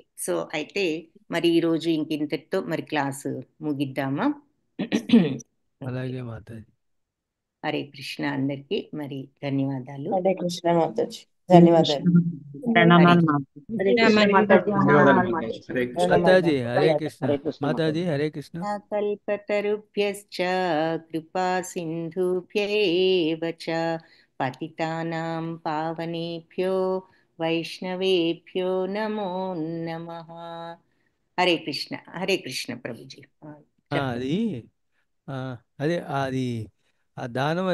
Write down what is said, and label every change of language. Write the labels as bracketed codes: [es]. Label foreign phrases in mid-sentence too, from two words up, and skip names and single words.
[te] సో అయితే మరి ఈరోజు ఇంతటితో మరి క్లాసు ముగిద్దామా? అలాగే మాతాజీ. హరే కృష్ణ. అందరికీ మరి ధన్యవాదాలు. హరే కృష్ణ మాతాజీ. ధన్యవాదాలు. ప్రణామాలు మాతాజీ. హరే కృష్ణ మాతాజీ, ప్రణామాలు మాతాజీ. హరే కృష్ణ మాతాజీ హరే కృష్ణ హరే కృష్ణ మాతాజీ హరే కృష్ణ [sa] कल्पतरुभ्यश्च कृपा सिंधुभ्येव च पतितानां पावनेभ्यो वैष्णवेभ्यो नमो नमः. [te] హరే కృష్ణ ప్రభుజీ. అది అదే అది ఆ దానం అది